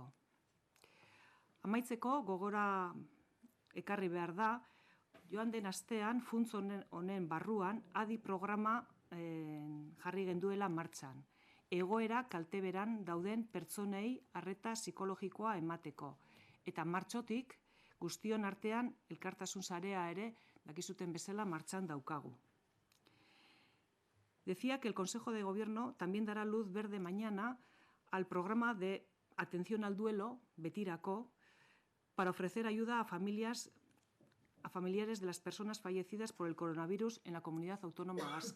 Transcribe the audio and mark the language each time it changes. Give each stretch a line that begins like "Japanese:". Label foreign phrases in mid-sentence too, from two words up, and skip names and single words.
Basque: Amaitzeko gogora ekarri behar da, joan den astean funts honen barruan adi programa jarri genduela martxan. Egoera kalteberan dauden pertsonei arreta psikologikoa emateko. Eta martxotik guztion artean elkartasun sarea ere dakizuten bezala martxan daukagu.
Spanish: Decía que el Consejo de Gobierno también dará luz verde mañana al programa de atención al duelo, Betirako, para ofrecer ayuda a familiares de las personas fallecidas por el coronavirus en la comunidad autónoma vasca.